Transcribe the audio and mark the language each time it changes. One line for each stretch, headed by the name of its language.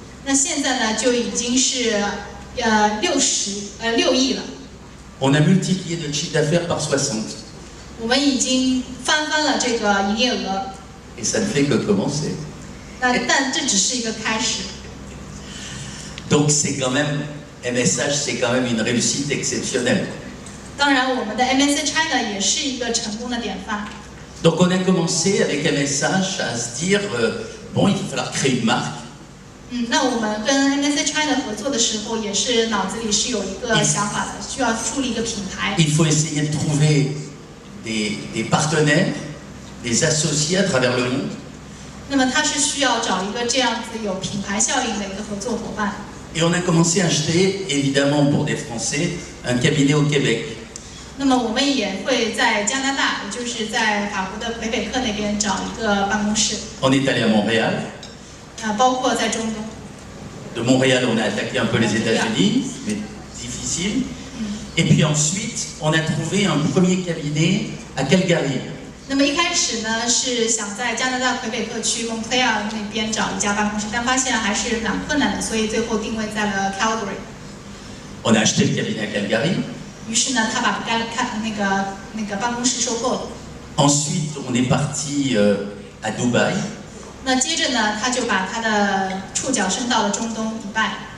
Chinese: 那现在呢，就已经是6亿了。
French: On a multiplié notre chiffre d'affaires par 60.
Chinese: 我们已经翻了这个营业额。
French: Et ça ne fait que commencer.
Chinese: 但这只是一个开始。
French: Donc c'est quand même, MSH, c'est quand même une réussite exceptionnelle.
Chinese: 当然，我们的 MSA China 也是一个成功的典范。
French: Donc on a commencé avec MSH à se dire, bon, il va falloir créer une marque.
Chinese: 那我们跟 MSA China 合作的时候，也是脑子里是有一个想法的，需要树立一个品牌。
French: Il faut essayer de trouver des partenaires, des associés à travers le monde.
Chinese: 那么他是需要找一个这样子有品牌效应的一个合作伙伴。
French: Et on a commencé à acheter, évidemment pour des Français, un cabinet au Québec.
Chinese: 那么我们也会在加拿大，也就是在法国的魁北克那边找一个办公室。
French: On est allé à Montréal.
Chinese: 包括在中东。
French: De Montréal, on a attaqué un peu les États-Unis, mais difficile. Et puis ensuite, on a trouvé un premier cabinet à Calgary.
Chinese: 那么一开始呢，是想在加拿大魁北克区 Montreal 那边找一家办公室，但发现还是蛮困难的，所以最后定位在了 Calgary。
French: On a acheté le cabinet à Calgary.
Chinese: 于是呢，他把那个办公室收购了。
French: Ensuite, on est parti à Dubaï.
Chinese: 那接着呢，他就把他的触角伸到了中东迪拜。